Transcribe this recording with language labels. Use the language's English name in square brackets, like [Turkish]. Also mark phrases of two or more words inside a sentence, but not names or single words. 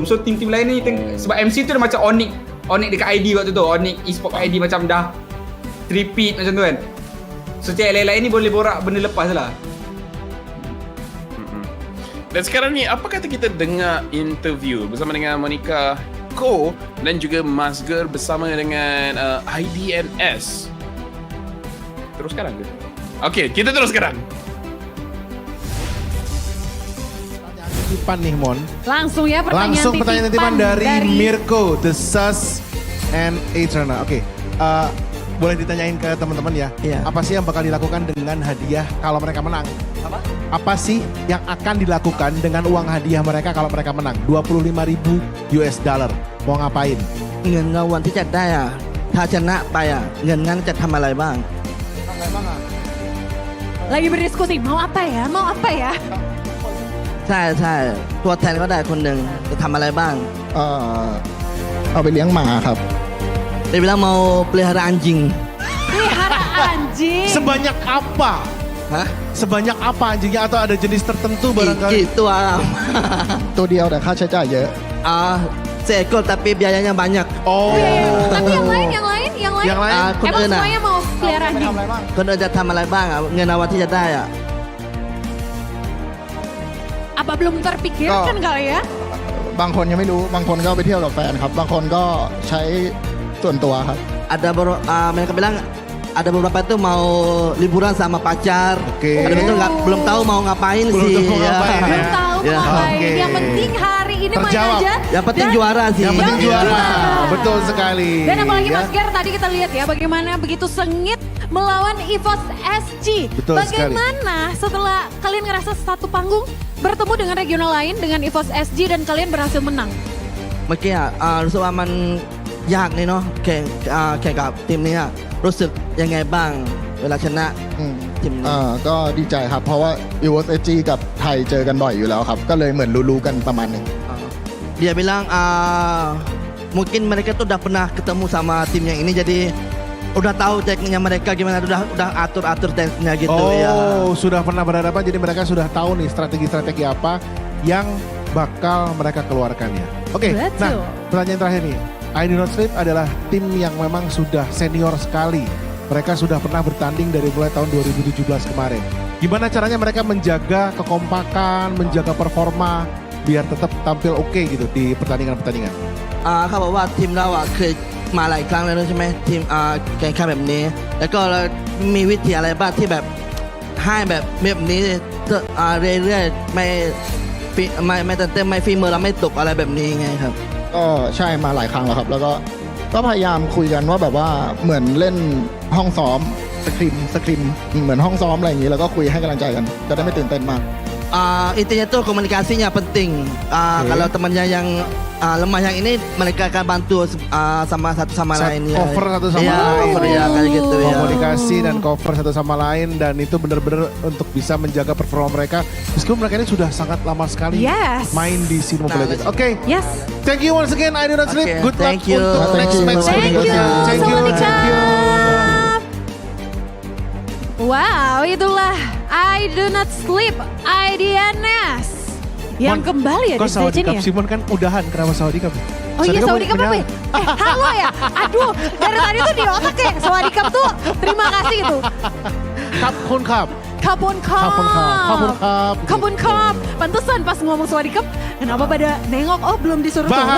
[Malay] So tim-tim lain ni sebab MC tu dah macam Onyx dekat ID waktu tu. Onyx eSport ID macam dah repeat macam tu kan. So yang lain-lain ni boleh borak benda lepas lah. Dan sekarang ni apa kata kita dengar interview bersama dengan Monica Ko dan juga Masger bersama dengan IDNS. Terus sekarang ke? Okey, kita terus sekarang. [Indonesian] Titipan nih Mon. Langsung ya pertanyaan titipan dari Mirko, The Sus and Eterna. Oke, boleh ditanyain ke teman-teman ya. Apa sih yang bakal dilakukan dengan hadiah kalau mereka menang? Apa sih yang akan dilakukan dengan uang hadiah mereka kalau mereka menang? 25.000 US dollar. Mau ngapain? [Thai] เงินรางวัลที่จะได้ถ้าชนะไปเงินนั้นจะทำอะไรบ้าง [Indonesian] Lagi berdiskusi, mau apa ya? [Thai] ใช่ตัวแทนก็ได้คนหนึ่งจะทำอะไรบ้าง เอาไปเลี้ยงหมาครับ [Indonesian] dia bilang mau pelihara anjing. Pelihara anjing. Sebanyak apa Hah? Sebanyak apa anjingnya atau ada jenis tertentu barangkali? [Thai] กี่ตัว ตัวเดียวแต่ค่าใช้จ่ายเยอะ [Indonesian] seekor tapi biayanya banyak. Oh. Tapi yang lain. Yang lain? Emang Kun Eun semuanya mau pelihara anjing? [Thai] คนอื่นจะทำอะไรบ้างอ่ะเงินรางวัลที่จะได้อ่ะ [Indonesian] Apa belum terpikirkan kali ya? [Thai] บางคนยังไม่รู้บางคนก็ไปเที่ยวกับแฟนครับ บางคนก็ใช้ส่วนตัวครับ [Indonesian] ada mereka bilang ada beberapa itu mau liburan sama pacar. Ada betul belum tahu mau ngapain sih. Belum tahu mau ngapain. Yang penting hari ini main aja. Yang penting juara sih. Yang penting juara. Betul sekali. Dan apalagi Mas Ger tadi kita lihat ya bagaimana begitu sengit melawan EVOS SG. Betul bagaimana setelah kalian ngerasa satu panggung bertemu dengan regional lain dengan EVOS SG dan kalian berhasil menang? [Thai] เมื่อกี้รู้สึกว่ามันยากนี่เนาะแข่งกับทีมนี้รู้สึกยังไงบ้างเวลาชนะทีมนี้ ก็ดีใจครับเพราะว่า EVOS SG กับไทยเจอกันบ่อยอยู่แล้วครับก็เลยเหมือนรู้ๆกันประมาณนึง [Indonesian] dia bilang mungkin mereka tuh udah pernah ketemu sama tim yang ini jadi udah tahu tekniknya mereka gimana udah atur tekniknya gitu ya. Sudah pernah berhadapan jadi mereka sudah tahu nih strategi-strategi apa yang bakal mereka keluarkan ya. Oke, nah pertanyaan terakhir nih. I Do Not Sleep adalah tim yang memang sudah senior sekali. Mereka sudah pernah bertanding dari mulai tahun 2017 kemarin. Gimana caranya mereka menjaga kekompakan, menjaga performa biar tetap tampil oke gitu di pertandingan-pertandingan? [Thai] เขาบอกว่าทีมเราเคยมาหลายครั้งแล้วใช่ไหมทีมแข่งขันแบบนี้แล้วก็มีวิธีอะไรบ้างที่แบบให้แบบนี้เรื่อยๆไม่เต้นไม่ฝีมือเราไม่ตกอะไรแบบนี้ไงครับ ก็ใช่มาหลายครั้งแล้วครับแล้วก็พยายามคุยกันว่าแบบว่าเหมือนเล่นห้องซ้อมสคริมเหมือนห้องซ้อมอะไรอย่างนี้แล้วก็คุยให้กำลังใจกันจะได้ไม่ตื่นเต้นมาก [Indonesian] intinya tuh komunikasinya penting. Kalau temannya yang lemah yang ini mereka akan bantu sama satu sama lain ya. Cover satu sama lain. Ya, kayak gitu ya. Komunikasi dan cover satu sama lain dan itu benar-benar untuk bisa menjaga performa mereka meskipun mereka ini sudah sangat lama sekali main di scene Mobile Legends. Oke. Yes. [English] Thank you once again. I Do Not Sleep. Good luck [Indonesian] untuk [English] next match. Thank you. [Indonesian] Wow, itulah I Do Not Sleep, IDNS yang kembali ya di stage ini ya. Simon kan udahan, kenapa Sawadikap? Oh iya Sawadikap apa ya? Halo ya, aduh dari tadi tuh di otak ya Sawadikap tuh terima kasih itu. [Thai] ขอบคุณครับ. [Indonesian] Pantesan pas ngomong Sawadikap, kenapa pada nengok, oh belum disuruh turun gitu.